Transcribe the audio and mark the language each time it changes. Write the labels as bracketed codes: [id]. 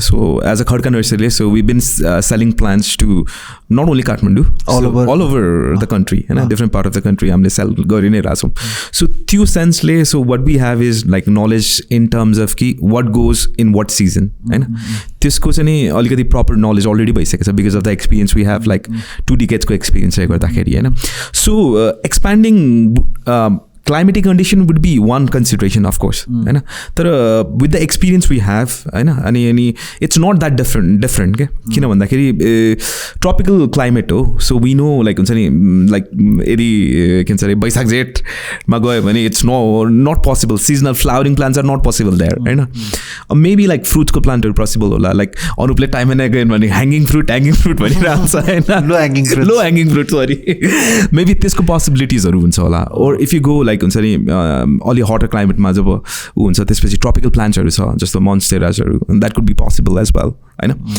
[en] So as a Khadka नर्सरीले so we been selling plants to not only Kathmandu, all over the country होइन. Different part of the country [ne] हामीले sale गरि नै रहेछौँ. [en] So त्यो सेन्सले so what we have is like knowledge in terms of कि what goes in what season होइन. [ne] त्यसको चाहिँ नि अलिकति [en] proper knowledge already भइसकेको छ because of the experience we have like 2 [ne] डिकेड्सको एक्सपिरियन्सले गर्दाखेरि होइन. [en] So expanding climatic condition would be one consideration of course होइन. तर with the experience we have होइन अनि it's not that different [ne] के किन भन्दाखेरि [en] Tropical climate हो. [ne] सो we know like हुन्छ नि लाइक यदि के भन्छ अरे वैशाख जेठमा गयो भने [en] it's not possible. seasonal flowering plants are not possible there होइन. [ne] मेबी लाइक फ्रुट्सको प्लान्टहरू पोसिबल होला. लाइक अनुपले [en] time and again [ne] भने ह्याङ्गिङ फ्रुट भनिरहेको छ होइन. लो ह्याङ्गिङ फ्रुट सरी मेबी त्यसको पोसिबिलिटिजहरू हुन्छ होला. [en] or if you go like [ne] हुन्छ नि अलि हटर क्लाइमेटमा जब ऊ हुन्छ त्यसपछि [en] tropical प्लान्ट्सहरू [ne] छ जस्तो मोन्स्टेराजहरू, [en] That could be possible as well होइन.